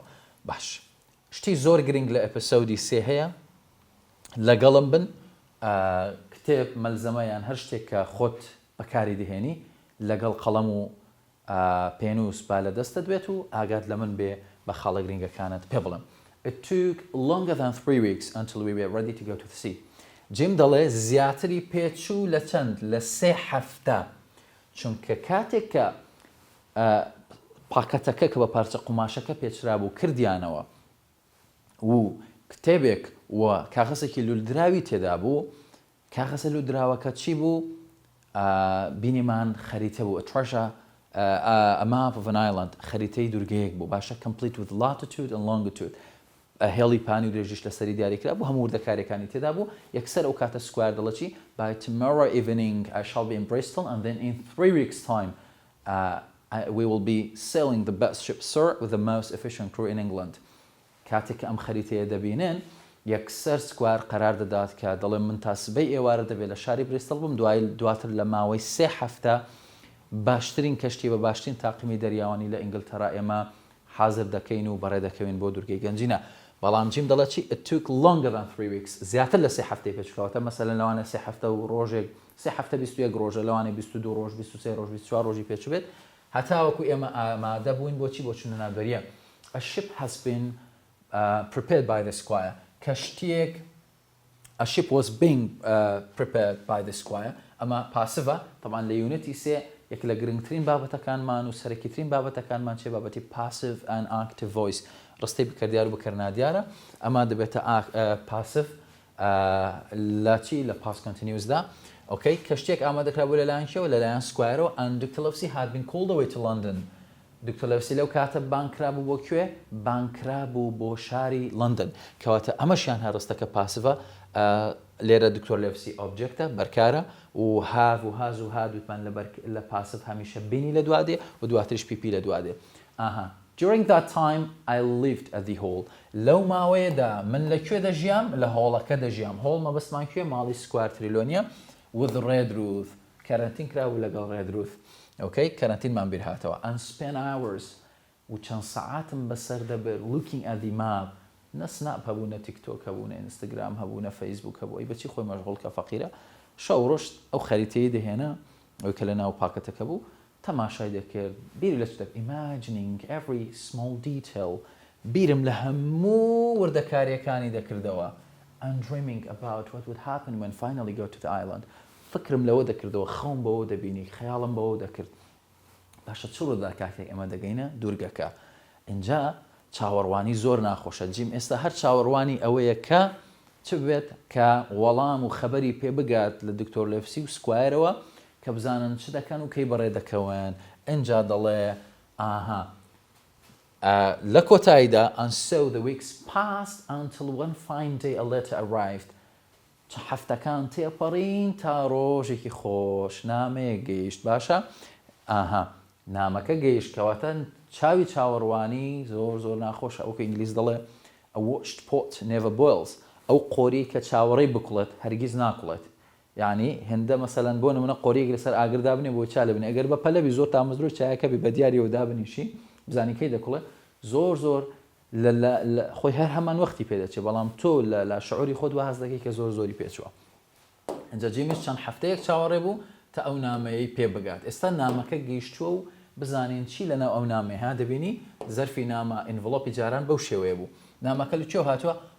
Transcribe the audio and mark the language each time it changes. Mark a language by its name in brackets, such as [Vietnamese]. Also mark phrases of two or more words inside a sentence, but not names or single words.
[Central Kurdish] باش، شتی زۆر گرنگ لە ئەپیسۆدی 3 هەیە، لەگەڵم بن. کتێب مەلزەمەیان هەر شتێک کە خۆت بەکاری دەهێنی لەگەڵ قەڵەم و پێنووس با لە دەستت بێت و ئاگات لە من بێ بە خاڵە گرنگەکانت پێ بڵم. [English] It took longer than 3 weeks until we were ready to go to the sea. [Central Kurdish] جیم دەڵێ زیاتری پێچوو لە چەند؟ لە 3 هەفتە، چونکە کاتێک کە پاکەتەکە کە بە پارچە قوماشەکە پێچرا بوو کردیانەوە و کتێبێک و کاغەسێکی لولدراوی تێدا بوو، کاغەسە لولدراوەکە چی بوو؟ بینیمان خەریتە بوو، [English] a map of an island، [Central Kurdish] خەریتەی دوورگەیەک بوو. باشە، [English] complete with latitude and longitude. [Central Kurdish] هێڵی پانی و درێژیش لەسەری دیاریکرا بوو، هەموو وردەکاریەکانی تێدا بوو. یەکسەر ئەو کاتە سکوایر دەڵێ چی؟ [English] By tomorrow evening I shall be in Bristol and then in 3 weeks time we will be sailing the best ship sir with the most efficient crew in England. [Central Kurdish] کاتێک ئەم خەریتەیە دەبینن، یەکسەر سکوایر قەرار دەدات کە دەڵێ من تا سبەی ئێوارە دەبێت لە شاری بریستڵ بم، دواتر لە ماوەی 3 هەفتە باشترین کەشتی بە باشترین تاقیمی دەریاوانی لە ئینگلتەرا ئێمە حاضر دەکەین و بەڕێ دەکەوین بۆ دوورگەی گەنجینە. بەڵام جیم دەڵێت چی؟ [English] It took longer than 3 weeks، [Central Kurdish] زیاتر لە 3 هەفتەی پێچکەوتە. مەسەلەن لەوانە 3 هەفتە و ڕۆژێک، 3 هەفتە 21 ڕۆژە، لەوانەیە 22 ڕۆژ، 23 ڕۆژ، 24 ڕۆژی پێچوێت، هەتاوەکو ئێمە ئامادە بووین بۆچی؟ بۆ چوونە ناو دەریە. [English] A ship has been prepared by the squire. کەشتیەک A ship was being prepared by the squire. [Central Kurdish] ئەمە پاسڤە. طبعاً لە یونەتی 3 یەک لە گرنگترین بابەتەکانمان و سەرەکیترین بابەتەکانمان چێ؟ [English] بابەتی passive and active voice، [Central Kurdish] ڕستەی بکردیار و بەکەرنادیارە. ئەمە دەبێتە پاسڤ لە چی؟ [English] لە past continuousدا. [Central Kurdish] ئۆکەی، کەشتێک ئامادەکرا بوو لەلایەن کێوە؟ لەلایەن سکوایرەوە. [English] and Dr. Livesey had been called away to London. [Central Kurdish] دکتۆر لەوسی لەو کاتە بانکرا بوو بۆ کوێ؟ بانکرا بوو بۆ شاری لندن. کەواتە ئەمەشیان هەڕستەکە پاسڤە. لێرە دکتۆر لەوسی ئۆبجێکتە، بەرکارە، و هاو و هاز و هادووتمان لە پاسڤ هەمیشە بینی لە دوادێ و دواتریش پیپی لە دوادێ. [English] During that time I lived at the hall. [Central Kurdish] لەو ماوەیەدا من لەکوێ دەژیام؟ لە هۆڵەکە دەژیام. هۆڵ مەبەستمان کوێ؟ ماڵی سکوایر تریلۆنیە with Redruth. کارەنتین کراوە لەگەڵ Redruth. Okay، کارەنتینمان بیر هاتەوە. [English] And spend hours [Central Kurdish] و چەند سەعاتم بەسەر دەبێت [English] looking at the map. [Central Kurdish] نە سناپ هەبوو، نە تیکتۆک هەبوو، نە ئینستاگرام هەبوو، نە فەیسبوک هەبوو. ئەی بەچی خۆی مەشغوڵکە فەقیرە. شەو ڕۆژ ئەو خەریتەیە دەهێنا، ئەوی کە لە ناو پاکەتەکە بوو، تەماشای دەکرد. بیری لە چ دەکرد؟ [English] Imagining every small detail. [Central Kurdish] بیرم لە هەموو وردەکاریەکانی دەکردەوە. [English] And dreaming about what would happen when finally go to the island. [Central Kurdish] فکرم لەوە دەکردەوە، خەوم بەوە دەبینی، خەیاڵم بەوە دەکرد. باشە، چ ڕوودا کاتێک ئێمە دەگەینە دوورگەکە؟ اینجا چاوەڕوانی زۆر ناخۆشە. جیم ئێستا هەر چاوەڕوانی ئەوەیە کە چ بێت؟ کە وەڵام و خەبەری پێ بگات لە دکتۆر لەوسی و سکوایرەوە کە بزانن چ دەکەن و کەی بەڕێ دەکەون. اینجا دەڵێ لە کۆتاییدا [English] and so the weeks passed until one fine day a letter arrived. [Central Kurdish] هەفتەکان تێپەڕین تا ڕۆژێکی خۆش نامەیە گەیشت. باشە، نامەکە گەیشت، کەواتە چاوی چاوەڕوانی زۆر زۆر ناخۆشە. ئەوکە ئینگلیز دەڵێ [English] a watched pot never boils [Central Kurdish] ئەو قۆری کە چاوەڕێی بکوڵێت هەرگیز ناکوڵێت یعنی هێندە مەسەلەن بۆ نمونە قۆریەک لەسەر ئاگردا بنێ بۆ چا لەبنێ ئەگەر بە پەلەبی زۆر تامەزرۆ چایەکە بی بە دیاریەوە دابنیشی بزانی کەی دەکوڵێت زۆر خۆی هەر هەمان وەختی پێدەچێت بەڵام تۆ لە شعوری خۆت وەهەز دەکەی کە زۆری پێچووە ئەنجا جیمیش چەند هەفتەیەک چاوەڕێ بوو تا ئەو نامەیەی پێ بگات ئێستا نامەکە گەیشتووە و بزانین چی لەناو ئەو نامەیە ها دەبینی زەرفی نامە ئینڤڵۆپی جاران بەو شێوەیە بوو نامەکە لەکوێ هاتووە